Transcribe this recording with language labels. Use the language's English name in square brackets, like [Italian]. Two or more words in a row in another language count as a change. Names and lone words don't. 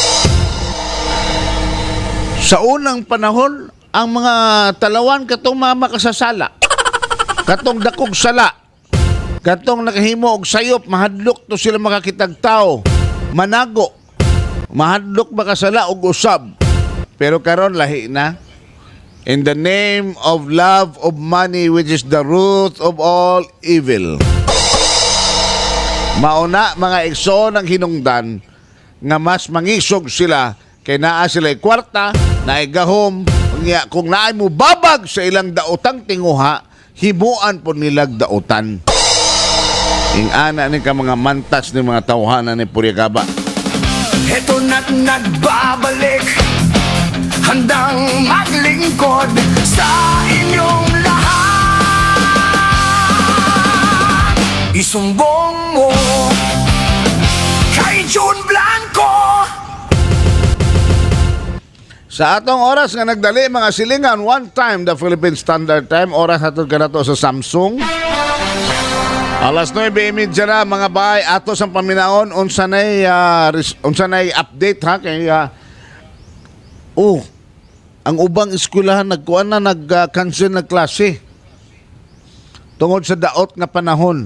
[Cebuano] Sa unang panahon, ang mga talawan katong mga makasasala, katong dakog sala, katong nakahimo og sayop, mahadlok to sila makakitag tao, manago, mahadlok makasala og usab. Pero karon lahi na. [English] In the name of love of money, which is the root of all evil. [Cebuano] Mauna mga igsoon ang hinungdan nga mas mangisog sila kay naa sila'y kwarta, naay gahom, kung naay mo babag sa ilang daotang tinguha, himuan po nilag daotan. Ingana ni ka mga mantas ni mga tawhanan ni Puriagaba. [Filipino] Heto na't nagbabalik, handang maglingkod sa inyong lahat. Isumbong mo [Cebuano] Sa atong oras nga nagdali mga silingan, [English] one time the Philippine Standard Time, [Cebuano] oras hatod ka na to sa Samsung. Alas 9:30 na mga bahay ato sa paminaon unsa nay update ha kay ang ubang eskwelahan nagkuan na nag-cancel na klase tungod sa daot nga panahon.